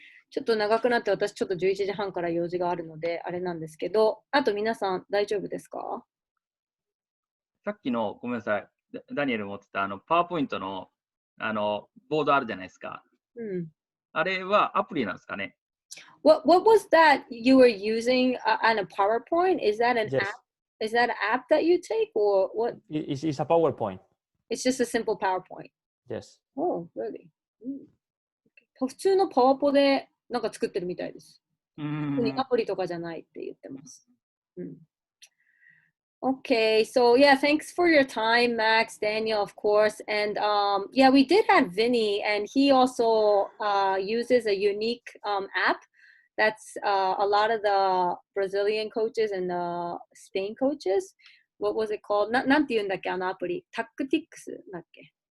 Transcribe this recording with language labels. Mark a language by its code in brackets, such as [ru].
[ja] ちょっと長くなって、私ちょっと11時半から用事があるので、あれなんですけど、あと皆さん大丈夫ですか？さっきの、ごめんなさい、ダニエル持ってたパワーポイントのボードあるじゃないですか。うん。あれはアプリなんですかね？ [en] What was that you were using on a PowerPoint? Is that an Yes. app? Is that an app that you take or what? It's a PowerPoint. It's just a simple PowerPoint. Yes. Oh, really? [ja] 普通のパワポでなんか作ってるみたいです。アプリとかじゃないって言ってます。 [en] Okay, so yeah, thanks for your time, Max, Daniel, of course. And yeah, we did have Vinny, and he also uses a unique app that's a lot of the Brazilian coaches and the Spain coaches. What was it called? [ja] なんて言うんだっけ、あのアプリ。タクティックスだっけ。